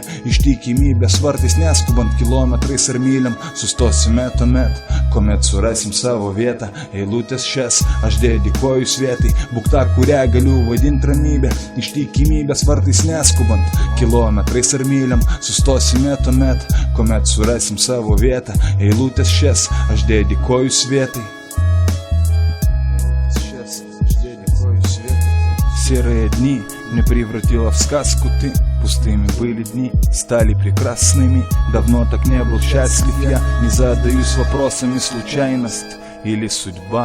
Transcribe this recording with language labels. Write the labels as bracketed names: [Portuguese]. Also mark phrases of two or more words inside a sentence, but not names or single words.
[Lithuanian] Ištikimybės vartais neskubant kilometrais ar myliam, sustosime tuomet, kuomet surasim savo vietą. Eilutės šias aš dedikuoju svietai, būk ta, kurią galiu vadinti ramybę. Ištikimybės vartais neskubant kilometrais ar myliam, sustosime tuomet, kuomet surasim savo vietą. Eilutės šias aš dedikuoju svietai. [Russian] Серые дни мне превратила в сказку ты. Пустыми были дни, стали прекрасными. Давно так не был счастлив я. Не задаюсь вопросами, случайность или судьба.